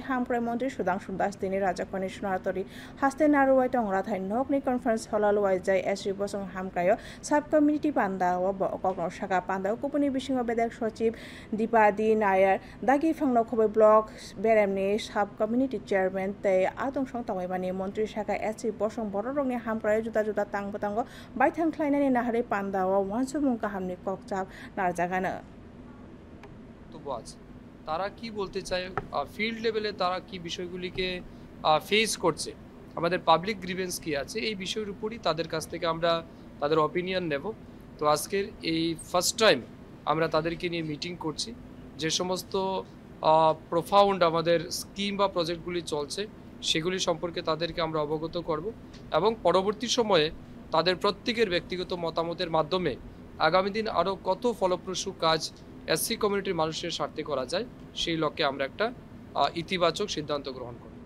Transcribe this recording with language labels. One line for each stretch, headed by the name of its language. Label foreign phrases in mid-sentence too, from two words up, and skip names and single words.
Kok Borok: hamkrai mantri Sudhanshu Das tini rajakhani sonatori haste naruwai tongra thai nokni conference halaluwai jai SC bosong hamkrayo
English: sub community
Kok Borok: panda o kokno saka panda kupuni bisingo bedek sochiv Dipadi Nayar dagi phangno khobai block beremni
English: sub community chairman
Kok Borok: tei atong song tongoi bani mantri saka SC bosong bororokni hamkrayo juta juta tangbo baithang khlainani nahari panda o wansumung kahamni kokchap narjagana
Bangla: বক্তব্য আছে তারা কি বলতে চায়
English: field level
Bangla: তারা কি বিষয়গুলিকে ফেস করছে আমাদের
English: public grievance
Bangla: কি আছে এই বিষয়ের উপরই তাদের কাছ থেকে আমরা তাদের অপিনিয়ন নেব তো আজকের এই
English: first time
Bangla: আমরা তাদেরকে নিয়ে মিটিং করছি যে সমস্ত প্রোফাউন্ড আমাদের স্কিম বা প্রজেক্টগুলি চলছে সেগুলি সম্পর্কে তাদেরকে আমরা অবগত করব এবং পরবর্তী সময়ে তাদের প্রত্যেকের ব্যক্তিগত মতামতের মাধ্যমে আগামী দিন আরও কত ফলপ্রসূ কাজ
English: SC community
Bangla: মানুষের স্বার্থে করা যায় সেই লক্ষ্যে আমরা একটা ইতিবাচক সিদ্ধান্ত গ্রহণ করব।